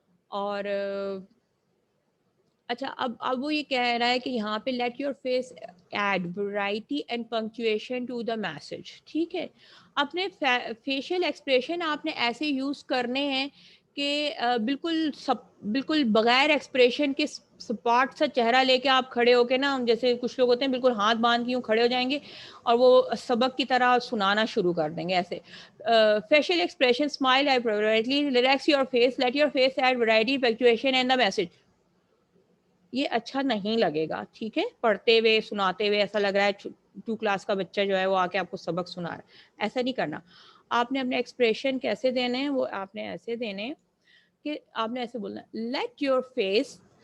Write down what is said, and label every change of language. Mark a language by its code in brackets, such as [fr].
[ur] اور اچھا اب وہ یہ کہہ رہا ہے کہ یہاں پہ [en] Let your face add variety and punctuation to the message. [ur] ٹھیک ہے. اپنے فیشل ایکسپریشن آپ نے ایسے یوز کرنے ہیں کہ بالکل بغیر ایکسپریشن کے سپاٹ سا چہرہ لے کے آپ کھڑے ہو کے نا, جیسے کچھ لوگ ہوتے ہیں بالکل ہاتھ باندھ کے یوں کھڑے ہو جائیں گے اور وہ سبق کی طرح سنانا شروع کر دیں گے ایسے. [en] Facial expression, smile appropriately, relax your face, let your face add variety, punctuation and the message. [ur] یہ اچھا نہیں لگے گا, ٹھیک ہے, پڑھتے ہوئے سناتے ہوئے ایسا لگ رہا ہے 2 کلاس کا بچہ جو ہے وہ آ کے آپ کو سبق سنا رہا ہے. ایسا نہیں کرنا. آپ نے اپنے ایکسپریشن کیسے دینے ہیں, وہ آپ نے ایسے دینے ہیں کہ آپ نے ایسے بولنا [en] let your face,